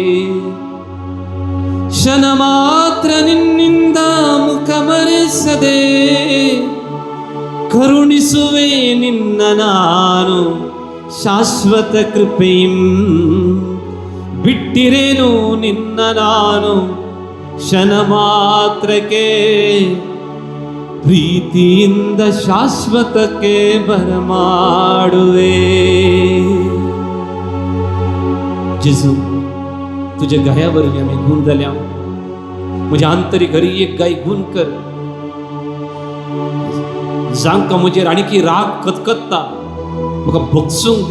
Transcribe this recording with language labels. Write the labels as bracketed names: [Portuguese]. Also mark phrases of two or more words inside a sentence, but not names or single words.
[Kannada] ಕ್ಷಣ ಮಾತ್ರ ನಿನ್ನಿಂದ ಮುಖ ಮರೆಸದೆ ಕರುಣಿಸುವೆ ನಿನ್ನ ನಾನು ಶಾಶ್ವತ ಕೃಪೆಯಿಂ. ಬಿಟ್ಟಿರೇನು ನಿನ್ನ ನಾನು ಕ್ಷಣ ಮಾತ್ರಕ್ಕೆ ಪ್ರೀತಿಯಿಂದ ಶಾಶ್ವತಕ್ಕೆ ಬರಮಾಡುವೆ. [Konkani] जेजू तुझ्या गायावरवीं आमी गूण जाल्या. म्हज्या आंतरीक हर एक गाय गूण कर. जांकां म्हजेर आनीक राग खतखत्ता म्हाका भोगसूंक दी.